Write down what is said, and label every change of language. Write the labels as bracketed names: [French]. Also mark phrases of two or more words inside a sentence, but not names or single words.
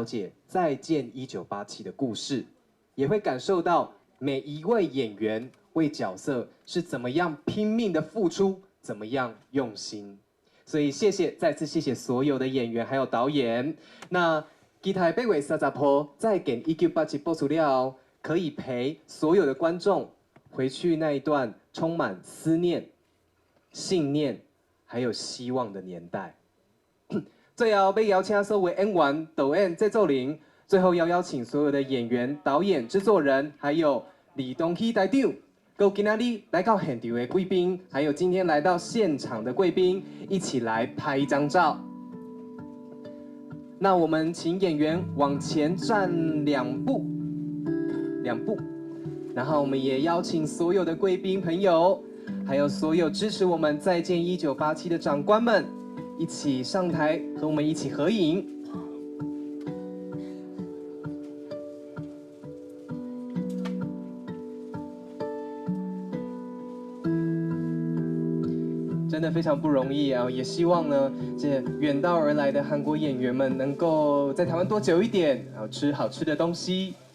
[Chinese] 解《再见1987》的故事，也会感受到每一位演员为角色是怎么样拼命的付出，怎么样用心。所以再次谢谢所有的演员还有导演。那期待8月30號再見1987播出了後，可以陪所有的觀眾回去那一段充滿思念、信念還有希望的年代。最後要邀請所有演員、導演、製作人，最後要邀請所有的演員、導演、製作人，還有李東熙台長。跟今天來到現場的貴賓，還有今天來到現場的貴賓，一起來拍一張照。那我們請演員往前站2步，然後我們也邀請所有的貴賓朋友，還有所有支持我們再見1987 的長官們，一起上台和我們一起合影。真的非常不容易啊！也希望呢，这远道而来的韩国演员们能够在台湾多久一点，然后吃好吃的东西。